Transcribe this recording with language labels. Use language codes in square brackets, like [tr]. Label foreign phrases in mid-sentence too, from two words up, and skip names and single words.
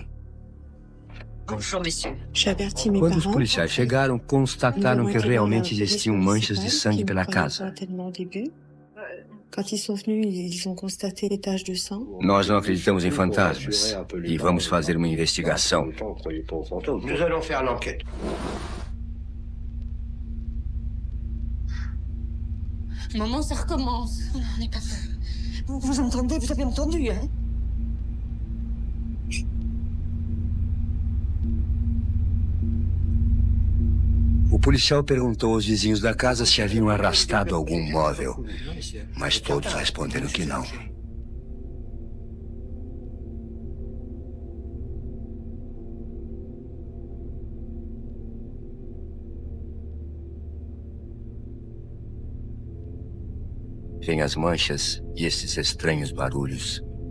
[fr] Bonjour, monsieur. [pt] Quando os policiais chegaram, constataram que realmente existiam manchas de sangue pela casa. [fr] Quand ils sont venus, ils ont constaté les taches de sang. [pt] Nós não acreditamos em fantasmas e vamos fazer uma investigação. [fr] Nous allons faire l'enquête. Maman, ça recommence. On n'est pas peur. Vous entendez? Vous avez entendu, hein? [pt] O policial perguntou aos vizinhos da casa se haviam arrastado algum móvel, mas todos responderam que não. Vêm as manchas e esses estranhos barulhos.